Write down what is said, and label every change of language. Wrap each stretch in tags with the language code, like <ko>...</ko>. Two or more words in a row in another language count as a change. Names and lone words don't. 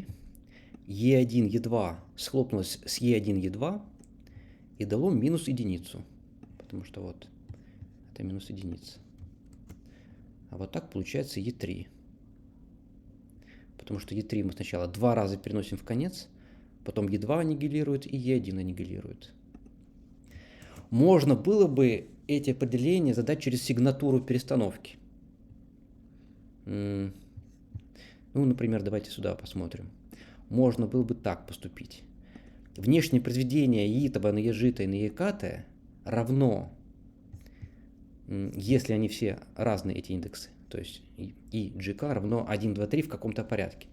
<ru>Е1, Е2 схлопнулось с Е1, Е2 и дало минус единицу. Потому что вот это минус единица. А вот так получается Е3. Потому что Е3 мы сначала 2 раза переносим в конец, потом Е2 аннигилирует и Е1 аннигилирует. Можно было бы эти определения задать через сигнатуру перестановки. Ну, например, давайте сюда посмотрим. Можно было бы так поступить. Внешнее произведение ИИ-то на ЕЖ-то и на ЕК-то равно, если они все разные, эти индексы, то есть и GK равно 1, 2, 3 в каком-то порядке.</ru>